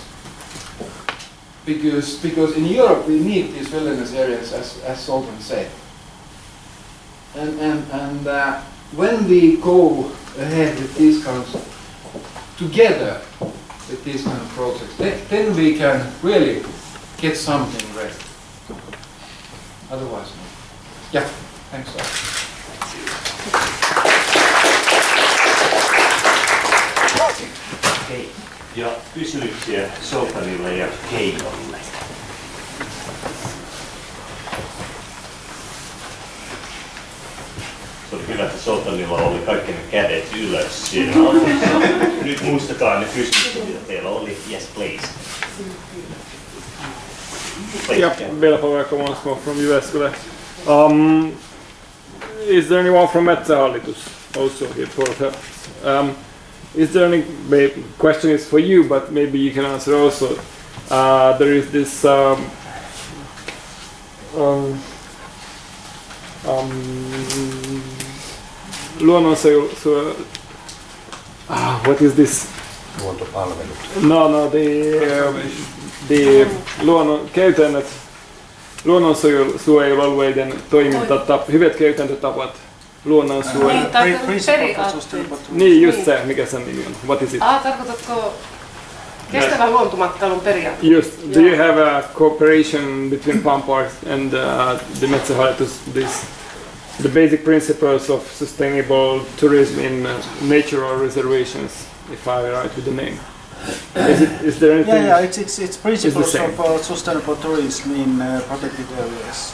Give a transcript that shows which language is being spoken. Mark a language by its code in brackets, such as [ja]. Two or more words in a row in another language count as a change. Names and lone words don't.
[en] Because in Europe we need these wilderness areas, as Zoltan said, and when we go ahead with these kinds of, together with these kind of projects, then we can really get something ready. Otherwise, no. Yeah, thanks a lot. [fi] Hei. Ja kysymyksiä Zoltanille ja Keijolle. Se oli kyllä, että Zoltanilla oli kaikki ne kädet ylös siinä alussa. Nyt muistakaa ne kysymykset, mitä teillä oli. [en] Yes, please. Yep, Velpa, welcome once more from US. Is there anyone from Metsähallitus also here for help? Is there any, maybe, question is for you, but maybe you can answer also. There is this what is this? [fi] Luontopalvelut. No, the luonnonsuojelualueiden toimintatap, hyvät käytäntötapat luonnonsuojeluun. Niin, just se, mikä sen nimi on. [en] What is it? [fi] Tarkoitatko kestävän luontomatkailun periaatteet? [en] Just, do you have a cooperation between Palm Park and the Metsähallitus, the basic principles of sustainable tourism in natural reservations, if I write with the name? Is there anything? Yeah, it's principles of sustainable tourism in protected areas.